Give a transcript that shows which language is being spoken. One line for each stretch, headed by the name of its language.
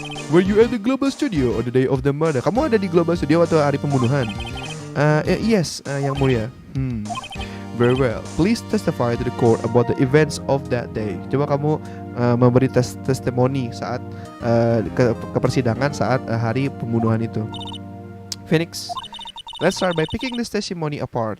English: Were you at the Global Studio on the day of the murder?
Indonesian: Kamu ada di Global Studio waktu hari pembunuhan?
English: Yes, Yang Mulia. Very well. Please testify to the court about the events of that day.
Indonesian: Coba kamu memberi testimoni saat ke persidangan saat hari pembunuhan itu.
English: Phoenix. Let's start by picking this testimony apart.